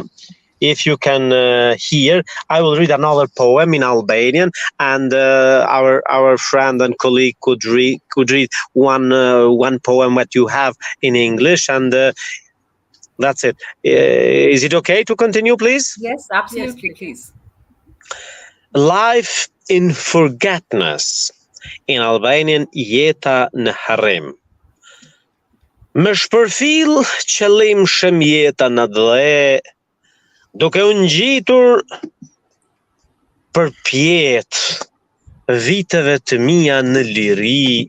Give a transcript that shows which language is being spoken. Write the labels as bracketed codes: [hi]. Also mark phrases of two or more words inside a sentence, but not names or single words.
[en] If you can hear, I will read another poem in Albanian, and our friend and colleague could read one poem that you have in English, and that's it. Is it okay to continue, please? Yes, absolutely, please. Life in forgetfulness. In Albanian, [sq] jeta në harrim. Më shpërfil qëllim shem jeta në dhe, duke u ngjitur për pjet viteve të mia në liri.